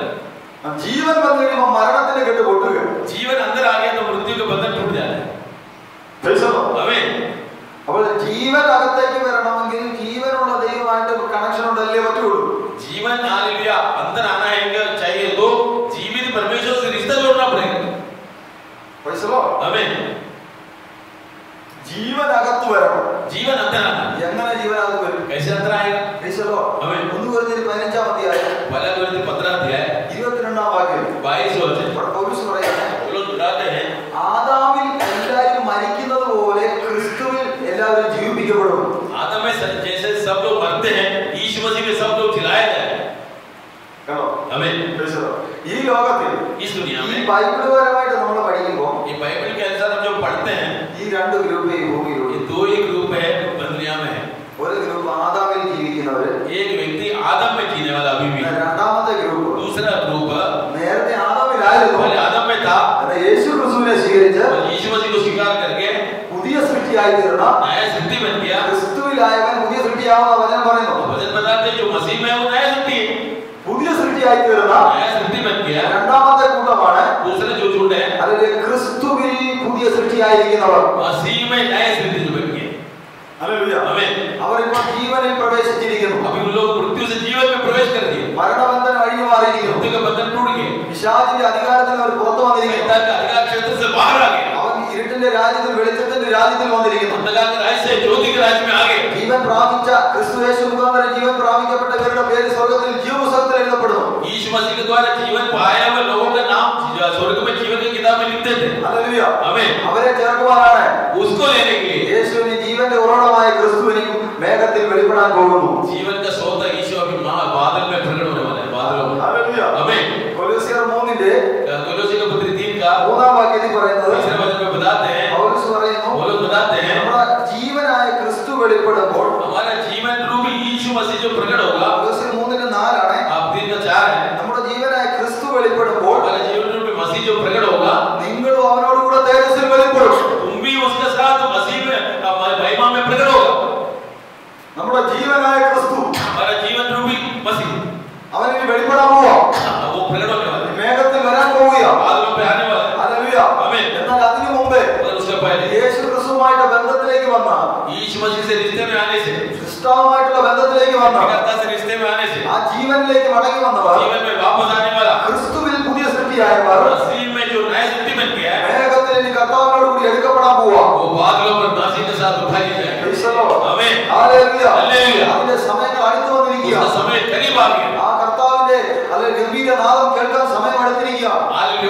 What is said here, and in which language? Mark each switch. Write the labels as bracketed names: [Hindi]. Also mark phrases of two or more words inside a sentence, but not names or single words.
[Malayalam] ജീവൻ വന്നു കഴിയുമ്പോൾ മരണത്തിന്റെ കെട്ട് പൊട്ടുക. [Hindi] जीवन अंदर आ गया तो मृत्यु का बंधन टूट जाता है। आमीन। [Malayalam] അപ്പോൾ ജീവൻ അകത്തേക്ക് വരണമെങ്കിൽ ജീവനുള്ള ദൈവമായിട്ട് കണക്ഷൻ ഉണ്ടല്ലേ പറ്റുള്ളൂ. [Hindi] जीवन हालेलुया अंदर आना है चाहिए तो जीवित परमेश्वर से रिश्ता जोड़ना पड़ेगा। आमीन। [Malayalam] ജീവൻ അകത്ത് വരണം. [Hindi] जीवन अंदर आना, [Malayalam] എങ്ങനെ ജീവൻ അകത്ത് വരും? [Hindi] कैसे अंदर आएगा? आमीन। [Malayalam] 1 കൊരിന്ത്യർ 15-ാം അധ്യായം [Hindi] पहला कोरिन्थी 15 अध्याय [Malayalam] 22-ാം വാക്യം [Hindi] 22 वचन [Malayalam] ഇവിടെ പൗലോസ് പറയുന്നത്, [Hindi] लोग बताते हैं, [Malayalam] ആദാമിൽ എല്ലാവരും മരിക്കുന്നത് പോലെ ക്രിസ്തുവിൽ എല്ലാവരും ജീവിപ്പിക്കപ്പെടും. [Hindi] आदम में जैसे सब लोग मरते हैं, यीशु मसीह में सब लोग जिलाए जाए। आमीन। [Malayalam] ഈ ലോകത്തിൽ [Hindi] इस दुनिया [Malayalam] ഈ [Hindi] में [Malayalam] ബൈബിൾപരമായിട്ട് നമ്മൾ പഠിക്കുമ്പോൾ [Hindi] ये बाइबल के अनुसार हम जो पढ़ते हैं, [Malayalam] ഈ രണ്ട് ഗ്രൂപ്പ് ഈ ഭൂമിയിലുണ്ട്. [Hindi] ये दो ही ग्रुप है दुनिया में है। [Malayalam] ഒരു ഗ്രൂപ്പ് ആദാമിൽ ജീവിക്കുന്നവര്, [Hindi] एक व्यक्ति आदम में जीने वाला अभी भी, [Malayalam] രണ്ടാമത്തെ ഗ്രൂപ്പ് [Hindi] दूसरा ग्रुप [Malayalam] നേരത്തെ ആദാമിലായിരുന്നു, [Hindi] पहले आदम में था, [Malayalam] എന്നാൽ യേശു ക്രിസ്തുവിനെ സ്വീകരിച്ച് [Hindi] और यीशु मसीह को स्वीकार करके [Malayalam] പുതിയ സൃഷ്ടിയായി തീർന്ന [Hindi] नया सृष्टि बन गया। [Malayalam] ക്രിസ്തുവിലായവൻ പുതിയ സൃഷ്ടിയാവുന്ന വചനം പറയുന്നു. [Hindi] वचन बताते हैं जो मसीह में है वो नया सृष्टि है, [Malayalam] പുതിയ സൃഷ്ടിയായി തീർന്ന [Hindi] नया सृष्टि बन गया। [Malayalam] രണ്ടാമത്തെ കൂട്ടമാണ് [Hindi] दूसरा जो झुंड है [Malayalam] അല്ലെങ്കിൽ ക്രിസ്തുവിൽ പുതിയ സൃഷ്ടിയായിരിക്കുന്നവർ. [Hindi] मसीह में नया सृष्टि जो बन गया। आमीन। [Malayalam] അവർ ഇപ്പോൾ ജീവനിൽ പ്രവേശിച്ചിരിക്കുന്നു. [Hindi] अभी उन लोग मृत्यु से जीवन में प्रवेश कर दिए, [Malayalam] മരണബന്ധനം അഴിഞ്ഞു മാറിയിരിക്കുന്നു. [Hindi] मृत्यु का बंधन टूट गया, [Malayalam] പിശാചിന്റെ അധികാരത്തിൽ അവർ പുറത്തു വന്നിരിക്കുന്നു. [Hindi] शैतान का अधिकार क्षेत्र से बाहर आ गया। [Malayalam] രാജ്യത്തിൽ വന്നിരിക്കുന്നു. [Hindi] अंधकार के राज्य से ज्योति के राज्य में आ गए. [Malayalam] ജീവൻ പ്രാപിച്ച ക്രിസ്തു യേശു മുഖാന്തരം ജീവൻ പ്രാപിക്കപ്പെട്ടവരുടെ പേര് സ്വർഗ്ഗത്തിൽ ജീവപുസ്തകത്തിൽ എഴുതപ്പെടുന്നു. [Hindi] यीशु मसीह के द्वारा जीवन पाया हुए लोगों का नाम स्वर्ग में जीवन की किताब में लिखते थे. [Malayalam] ഹല്ലേലൂയ. [Hindi] आमीन. [Malayalam] അവരെ ചേർക്കുവാനാണ് [Hindi] उसको लेने के लिए [Malayalam] യേശുവിന് ജീവന്റെ ഉറവിടമായ ക്രിസ്തുവിന് മേഘത്തിൽ വെളിപ്പെടാൻ പോകുന്നു. [Hindi] जीवन का स्रोत यीशु अभी बादल में प्रकट होने वाला है. बादलों में. [Malayalam] ഹല്ലേലൂയ. [Hindi] आमीन. [Malayalam] കൊലോസ്യർ 3-ന്റെ [Hindi] कोलोसी के पत्री 3 का [Malayalam] 3-ാം വാക്യത്തിൽ പറയുന്നത് [Hindi] तीसरे वचन में बताते हैं, [Malayalam] പൗലോസ് പറയുന്നു, [Hindi] पौलुस बताते हैं, [Malayalam] നമ്മുടെ ജീവനായ ക്രിസ്തു വെളിപ്പെടുമ്പോൾ [Hindi] हमारा जीवन रूपी यीशु मसीह जो प्रकट होगा. [Malayalam] കൊലോസ്യർ 3-ന്റെ 4 [Hindi] आप 3 का 4 है. [Malayalam] നമ്മുടെ ജീവനായ ക്രിസ്തു വെളിപ്പെടുമ്പോൾ [Hindi] हमारा जीवन रूपी मसीह जो प्रकट होगा, [Malayalam] നിങ്ങളും അവനോട് കൂടെ തേജസ്സിൽ വെളിപ്പെടും. [Hindi] तुम भी उसके साथ मसीह में महिमा में प्रकट होगा. [Malayalam] നമ്മുടെ ജീവനായ ക്രിസ്തു [Hindi] हमारा जीवन रूपी मसीह [Malayalam] അവനിൽ വെളിപ്പെടാൻ പോവാ. [Hindi] वो प्रकट होने वाला है. [Malayalam] മേഘത്തിൽ വരാൻ പോവുകയാ. [Hindi] बादलों पे आने वाला है. [Malayalam] ഹല്ലേലൂയ. [Hindi] आमीन. [Malayalam] എന്നാൽ അതിനു മുമ്പേ [Hindi] और उससे पहले [Malayalam] യേശു ക്രിസ്തുവുമായിട്ട് ബന്ധത്തിലേക്ക് വന്ന [Hindi] यीशु मसीह से रिश्ते में आने से, [Malayalam] ക്രിസ്തുവുമായിട്ടുള്ള ബന്ധത്തിലേക്ക് വന്ന [Hindi] कर्ता से रिश्ते में आने से, [Malayalam] ആ ജീവനിലേക്ക് മടങ്ങി വന്നവർ [Hindi] जीवन में वापस आने वाला, [Malayalam] ക്രിസ്തുവിൽ പുതിയ സൃഷ്ടിയായവർ [Hindi] मसीह में जो नया सृष्टि बन गया है, [Malayalam] മേഘത്തിൽ ഇനി കർത്താവിനോട് കൂടി എടുക്കപ്പെടാൻ പോവാ. [Hindi] वो बादलों पर मसीह के साथ उठा लिया जाएगा. आमीन. [Malayalam] ഹല്ലേലൂയ. ഹല്ലേലൂയ. അതിന്റെ സമയങ്ങൾ അടുത്തു വന്നിരിക്കുക. [Hindi] उसका समय करीब आ गया. [Malayalam] ആ കർത്താവിന്റെ അല്ലെങ്കിൽ ഗംഭീര നാദം കേൾക്കാൻ സമയം അടുത്തിരിക്കുക. [Hindi] हालेलुया.